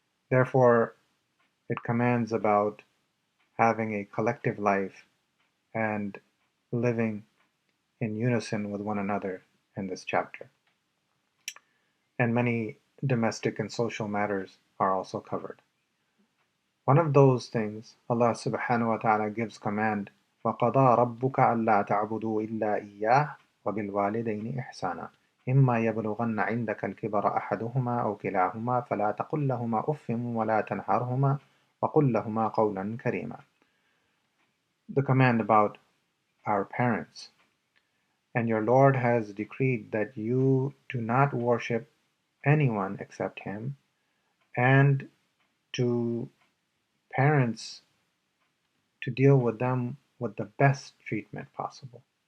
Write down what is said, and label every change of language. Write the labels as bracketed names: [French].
[English] Therefore, it commands about having a collective life and living in unison with one another in this chapter. And many domestic and social matters are also covered. One of those things, Allah subhanahu wa ta'ala gives command, [Arabic] وَقَضَى رَبُّكَ أَلَّا تَعْبُدُوا إِلَّا إِيَّاهُ وَبِالْوَالِدَيْنِ إِحْسَانًا إِمَّا يَبْلُغَنَّ عِندَكَ الْكِبَرَ أَحَدُهُمَا أَوْ كِلَاهُمَا فَلَا تَقُل لَّهُمَا أُفٍّ وَلَا تَنْهَرْهُمَا وَقُل لَّهُمَا قَوْلًا كَرِيمًا. [English] The command about our parents. And your Lord has decreed that you do not worship anyone except Him, and to parents, to deal with them with the best treatment possible.